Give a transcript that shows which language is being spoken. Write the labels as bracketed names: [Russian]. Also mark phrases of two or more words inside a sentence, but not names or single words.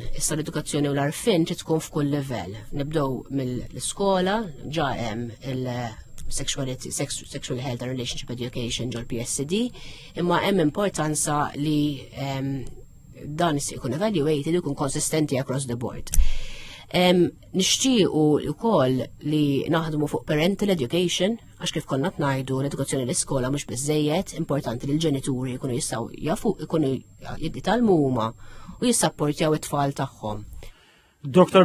[Maltese] Issa l-edukazzjoni u l-għarfien trid tkun f'kull livell. Nibdew mill-iskola, ġa hemm Sexual Health and Relationship Education ġol PSD, imma hemm importanza li dan ikun evaluated u jkun konsistenti [English] across the board. [Maltese] Nixtiequ wkoll li naħdmu fuq [English] parental education, [Maltese] għax kif konna ngħidu l-edukazzjoni l-iskola mhux biżżejjed, importanti li l-ġenituri jkunu jistgħu jafu jkunu jitalmu huma u jissapportjaw it-tfal tagħhom. Dr.